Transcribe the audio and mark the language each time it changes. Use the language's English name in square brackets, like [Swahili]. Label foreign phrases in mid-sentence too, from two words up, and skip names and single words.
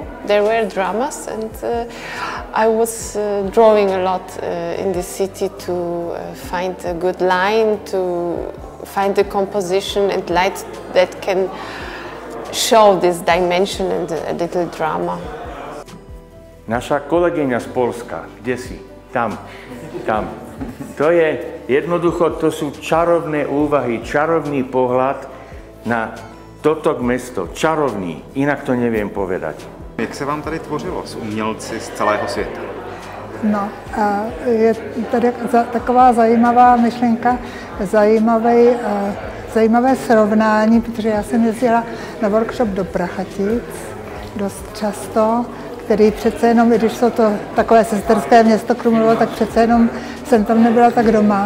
[English] There were dramas, and I was drawing a lot in the city to find a good line, to find the composition and light that can show this dimension and a little drama. [Slovak] Naša kolegyňa z Polska, kde si? Tam. To je jednoducho, to sú čarovné úvahy, čarovný pohľad na toto mesto. Čarovný, inak to neviem povedať. [Czech] Jak se vám tady tvořilo s umělci z celého světa? No, je tady taková zajímavá myšlenka, zajímavé srovnání, protože já jsem jezdila na workshop do Prachatic dost často, který přece jenom, i když jsou to takové sesterské město Krumlovo, tak přece jenom jsem tam nebyla tak doma.